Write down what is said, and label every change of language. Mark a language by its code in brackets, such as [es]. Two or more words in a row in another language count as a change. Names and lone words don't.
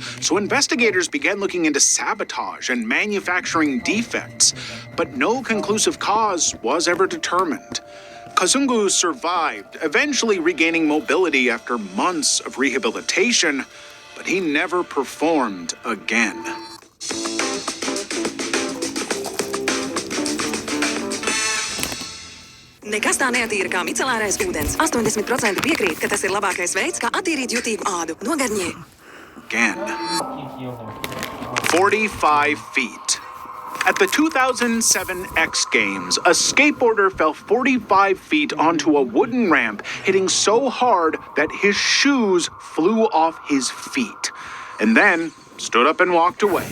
[en] So investigators began looking into sabotage and manufacturing defects, but no conclusive cause was ever determined. Kazungu survived, eventually regaining mobility after months of rehabilitation, but he never performed again. [lv] Nekas tā neattīra kā micelārais ūdens. 80% piekrīt, ka tas ir labākais veids, kā attīrīt jutīgu ādu. No Garnier. [en] Again. 45 feet. At the 2007 X Games, a skateboarder fell 45 feet onto a wooden ramp, hitting so hard that his shoes flew off his feet, and then stood up and walked away.